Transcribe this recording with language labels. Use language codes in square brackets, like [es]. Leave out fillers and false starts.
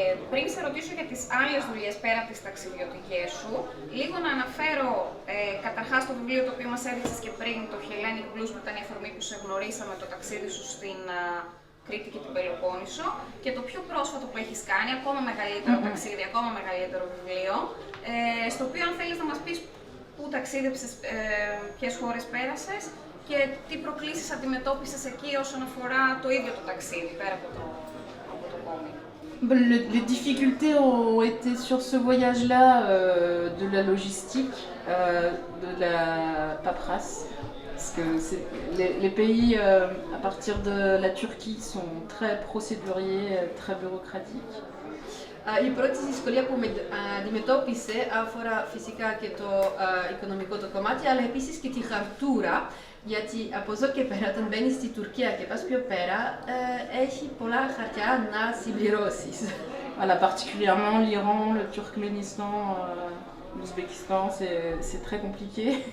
[el] Πριν σε ρωτήσω για τις άλλες δουλειές πέρα από τις ταξιδιωτικές σου, λίγο να αναφέρω καταρχάς το βιβλίο το οποίο μας έδειξες και πριν, το Hellenic Blues, που ήταν η αφορμή που σε γνωρίσαμε, το ταξίδι σου στην Κρήτη και την Πελοπόννησο, και το πιο πρόσφατο που έχεις κάνει, ακόμα μεγαλύτερο ταξίδι, ακόμα μεγαλύτερο βιβλίο, στο οποίο αν θέλεις να μας πεις πού ταξίδεψες, ποιες χώρες πέρασες και τι προκλήσεις αντιμετώπισες εκεί όσον αφορά το ίδιο το ταξίδι, πέρα από το κόμικ. [fr] Les difficultés ont été sur ce voyage-là de la logistique, de la paperasse, parce que les pays à partir de la Turquie sont très procéduriers, très bureaucratiques. [el] Η πρώτη δυσκολία που αντιμετώπισε αφορά φυσικά και το οικονομικό το κομμάτι, αλλά επίσης και τη χαρτούρα, γιατί από εδώ και πέρα, όταν μπαίνεις στη Τουρκία και πας πιο πέρα, έχει πολλά χαρτιά να συμπληρώσεις. [fr] Voilà, particulièrement l'Iran, le Turkménistan, l'Ouzbékistan, c'est très compliqué.